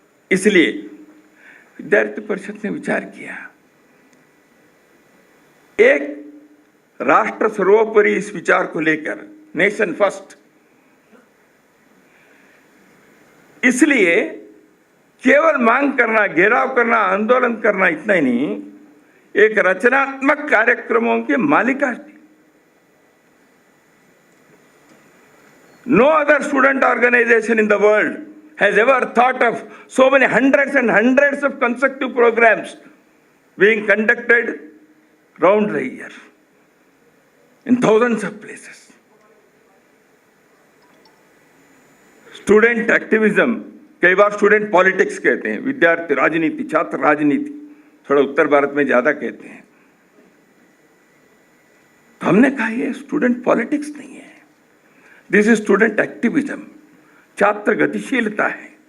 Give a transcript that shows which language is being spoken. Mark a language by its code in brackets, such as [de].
[hi] इसलिए विद्यार्थी परिषद ने विचार किया, एक राष्ट्र सर्वोपरि इस विचार को लेकर, नेशन फर्स्ट। इसलिए केवल मांग करना, घेराव करना, आंदोलन करना इतना ही नहीं, एक रचनात्मक कार्यक्रमों की मालिका थी। [en] No other student organization in the world has ever thought of so many hundreds and hundreds of consecutive programs being conducted round the year in thousands of places. [hi] Student activism, कई बार स्टूडेंट पॉलिटिक्स कहते हैं, विद्यार्थी राजनीति, छात्र राजनीति, थोड़ा उत्तर भारत में ज्यादा कहते हैं। तो हमने कहा ये स्टूडेंट पॉलिटिक्स नहीं है, [en] this is student activism, [hi] छात्र गतिशीलता है।